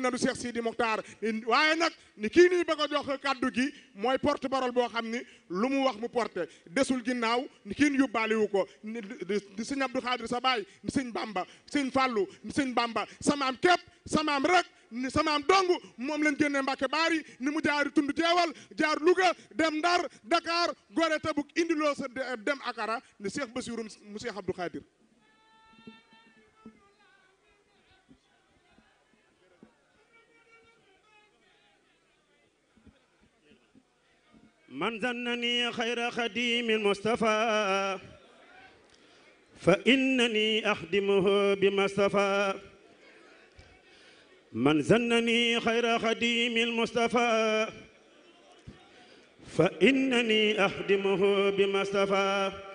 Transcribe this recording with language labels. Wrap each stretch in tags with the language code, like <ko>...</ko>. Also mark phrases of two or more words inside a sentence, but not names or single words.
<wo>na du Cheikh Sidi Muxtaar waaye nag ni kii nii bëgg a jox kaddu gi mooy</wo> <fr>porte parole</fr> <wo>boo xam ni lu mu wax mu porté desul ginnaaw ni kenn yóbbaale wu ko ni sëñ Abdou Khadir sa baay ni sëñ Bamba sëñ Fallou ni sëñ Bamba samaam képp samaam rek ni samaam dong moom lañ génnee Mbàkke Baari ni mu jaari tund jeewal jaar Louga dem Ndar Dakar Gorée Tabuk indiloo sa dem Akara ni Cheikh Bassirou mu Cheikh Abdou Khadir</wo> <ar>من ظنني خير خديم المصطفى فإنني أخدمه بما اصطفى من ظنني خير خديم المصطفى فإنني أخدمه بما اصطفى</ar>